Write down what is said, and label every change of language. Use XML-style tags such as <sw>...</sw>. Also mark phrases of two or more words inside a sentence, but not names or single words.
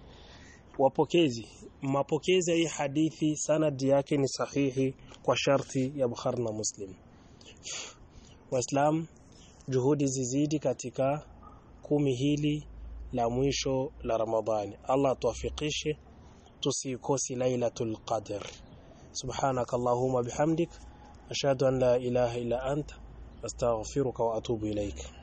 <sw>Mapokezi ya hii hadithi sanadi yake ni sahihi kwa sharti ya Bukhari na Muslim. Waislam, juhudi zizidi katika 10 hili la mwisho la Ramadhani. Allah tuwafikishe tusikosi Lailatul Qadr.</sw> <ar>سبحانك اللهم بحمدك أشهد أن لا إله إلا أنت أستغفرك وأتوب إليك.</ar>